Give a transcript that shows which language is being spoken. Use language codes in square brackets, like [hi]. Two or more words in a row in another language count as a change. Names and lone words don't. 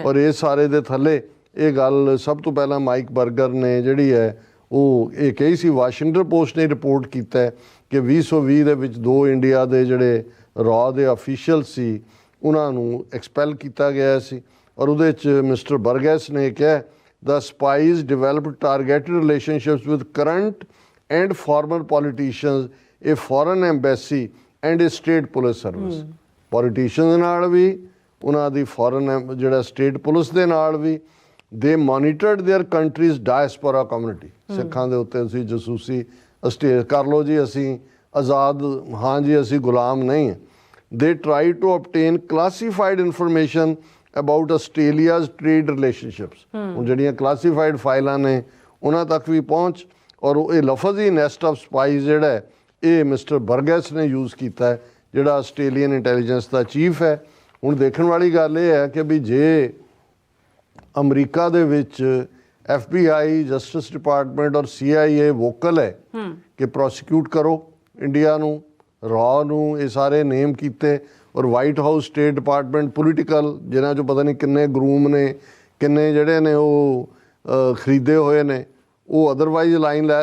[pa] ਔਰ ਇਹ ਸਾਰੇ ਦੇ ਥੱਲੇ ਇਹ ਗੱਲ ਸਭ ਤੋਂ ਪਹਿਲਾਂ ਮਾਈਕ ਬਰਗਰ ਨੇ ਜਿਹੜੀ ਹੈ ਉਹ ਇਹ ਕਹੀ ਸੀ। ਵਾਸ਼ਿੰਗਟਨ ਪੋਸਟ ਨੇ ਰਿਪੋਰਟ ਕੀਤਾ ਕਿ 2020 ਦੇ ਵਿੱਚ 2 ਇੰਡੀਆ ਦੇ ਜਿਹੜੇ ਰॉ ਦੇ ਅਫੀਸ਼ੀਅਲ ਸੀ ਉਹਨਾਂ ਨੂੰ ਐਕਸਪੈਲ ਕੀਤਾ ਗਿਆ ਸੀ। ਔਰ ਉਹਦੇ 'ਚ ਮਿਸਟਰ ਬਰਗੈਸ ਨੇ ਕਿਹਾ [en] the spies developed targeted relationships with current and former politicians, a foreign embassy and a state police service. [pa] Politicians ਦੇ ਨਾਲ ਵੀ, ਉਹਨਾਂ ਦੀ foreign ਜਿਹੜਾ [en] state police [pa] ਦੇ ਨਾਲ ਵੀ, [en] they monitored their country's diaspora community. [pa] ਸਿੱਖਾਂ ਦੇ ਉੱਤੇ ਅਸੀਂ ਜਸੂਸੀ ਕਰ ਲਓ ਜੀ, ਅਸੀਂ ਆਜ਼ਾਦ ਹਾਂ ਜੀ, ਅਸੀਂ ਗੁਲਾਮ ਨਹੀਂ। [en] They tried to obtain classified information about Australia's trade relationships. [pa] ਹੁਣ ਜਿਹੜੀਆਂ ਕਲਾਸੀਫਾਈਡ ਫਾਈਲਾਂ ਨੇ ਉਹਨਾਂ ਤੱਕ ਵੀ ਪਹੁੰਚ, ਔਰ ਇਹ ਲਫ਼ਜ਼ ਹੀ [en] nest of spies [pa] ਜਿਹੜਾ ਹੈ ਇਹ ਮਿਸਟਰ ਬਰਗੈਸ ਨੇ ਯੂਜ਼ ਕੀਤਾ ਹੈ, ਜਿਹੜਾ [en] Australian intelligence [pa] ਦਾ ਚੀਫ ਹੈ। ਹੁਣ ਦੇਖਣ ਵਾਲੀ ਗੱਲ ਇਹ ਹੈ ਕਿ ਵੀ ਜੇ ਅਮਰੀਕਾ ਦੇ ਵਿੱਚ FBI, [en] justice department [pa] ਔਰ CIA ਵੋਕਲ ਹੈ ਕਿ ਪ੍ਰੋਸੀਕਿਊਟ ਕਰੋ ਇੰਡੀਆ ਨੂੰ, ਰॉ ਨੂੰ, ਇਹ ਸਾਰੇ ਨੇਮ ਕੀਤੇ, ਔਰ ਵਾਈਟ ਹਾਊਸ ਸਟੇਟ ਡਿਪਾਰਟਮੈਂਟ ਪੋਲੀਟੀਕਲ ਜਿਨ੍ਹਾਂ 'ਚੋਂ ਪਤਾ ਨਹੀਂ ਕਿੰਨੇ ਗਰੂਮ ਨੇ, ਕਿੰਨੇ ਜਿਹੜੇ ਨੇ ਉਹ ਖਰੀਦੇ ਹੋਏ ਨੇ, ਉਹ [en] otherwise line [pa] ਲੈ।